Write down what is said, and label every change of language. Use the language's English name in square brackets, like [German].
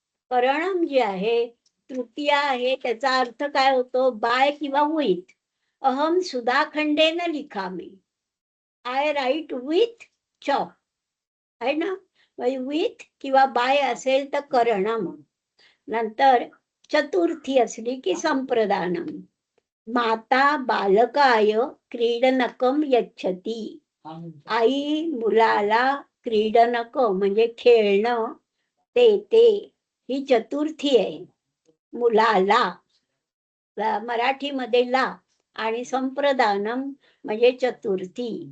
[Marathi] करणम जे आहे तृतीया आहे, त्याचा अर्थ काय होतो? बाय किंवा विथ. [Sanskrit] अहम सुधाखंडेन लिखामी. [English] I write with chalk, [Marathi] आहे ना? विथ किंवा बाय असेल तर करणम. नंतर चतुर्थी असली की संप्रदानम. [Sanskrit] माता बालकाय क्रीडनकम यच्छती. [Marathi] आई मुलाला क्रीडनक म्हणजे खेळणं देते. ही चतुर्थी आहे. मुलाला मराठीमध्ये ला आणि संप्रदानम म्हणजे चतुर्थी.